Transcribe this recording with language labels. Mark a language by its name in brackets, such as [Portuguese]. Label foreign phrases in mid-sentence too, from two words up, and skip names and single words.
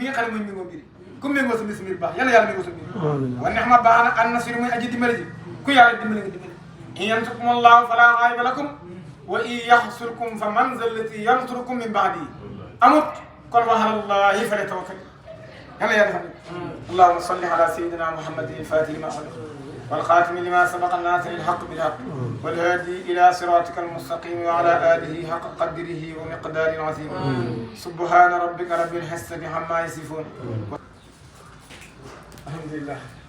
[Wolof] nga xam ne mooy méngoo mbir ku méngoo sa mbir baax yàlla yàlla méngoo sa mbir [Arabic] ونعم [Wolof] baax na [Arabic] الناصر [Wolof] mooy aji dimbali ji ku yàlla dimbali nga dimbali [Arabic] إن ينصركم الله فلا غالب لكم وإن يخذلكم فمن ذا الذي ينصركم من بعده amut kon وعلى الله فليتوكل [Wolof] yàlla yàlla defal [Arabic] اللهم صل على سيدنا محمد الفاتح لما أغلق والخاتم لما سبق الناصر الحق بالحق والهادي إلى صراطك المستقيم وعلى آله حق قدره ومقدار عظيم سبحان ربك رب العزة عما يصفون الحمد لله